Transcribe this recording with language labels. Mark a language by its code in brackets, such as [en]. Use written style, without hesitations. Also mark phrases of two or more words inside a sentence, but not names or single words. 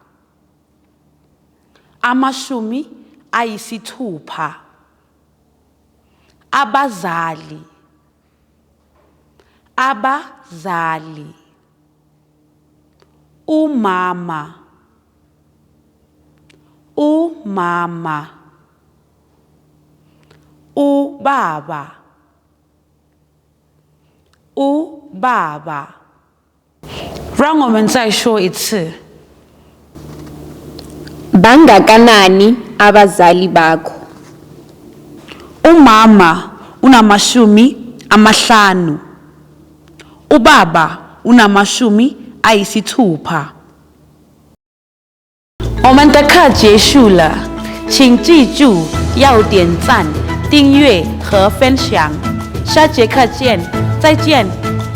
[zu] Abazali umama ubaba. [zh] 让我们再说一次。 [zu] Bangakanani abazali bakho? Umama unamashumi amahlanu, ubaba unamashumi ayisithupha。 [zh] 我们的课结束了，请记住要点赞、订阅和分享。下节课见，再见。